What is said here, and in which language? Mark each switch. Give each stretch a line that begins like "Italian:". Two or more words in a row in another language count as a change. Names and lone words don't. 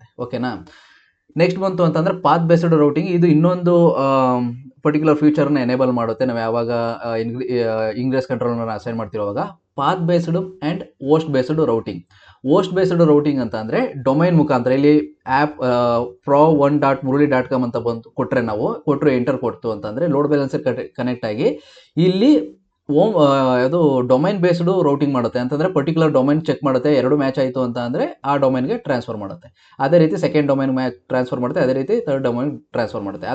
Kannada: ಓಕೆನಾ. ನೆಕ್ಸ್ಟ್ ಬಂತು ಅಂತಂದರೆ
English: path based routing.
Kannada: ಇದು ಇನ್ನೊಂದು
English: particular feature-na enable
Kannada: ಮಾಡುತ್ತೆ. ನಾವು ಯಾವಾಗ
English: ingress control-na assign
Kannada: ಮಾಡ್ತಿರೋವಾಗ
English: path based and host based routing. host based routing
Kannada: ಅಂತ ಅಂದರೆ ಡೊಮೈನ್ ಮುಖಾಂತರ ಇಲ್ಲಿ ಆ್ಯಪ್ pro1.muruli.com ಅಂತ ಬಂತು ಕೊಟ್ಟರೆ ಎಂಟರ್ ಕೊಡ್ತು ಅಂತಂದರೆ
English: load balancer connect
Kannada: ಆಗಿ ಇಲ್ಲಿ ಅದು
English: domain based-u routing
Kannada: ಮಾಡುತ್ತೆ. ಅಂತಂದರೆ
English: particular domain check
Kannada: ಮಾಡುತ್ತೆ, 2 ಮ್ಯಾಚ್ ಆಯಿತು ಅಂತ ಅಂದರೆ ಆ
English: domain-ge transfer
Kannada: ಮಾಡುತ್ತೆ. ಅದೇ ರೀತಿ
English: second domain transfer
Kannada: ಮಾಡುತ್ತೆ, ಅದೇ ರೀತಿ
English: third domain transfer
Kannada: ಮಾಡುತ್ತೆ.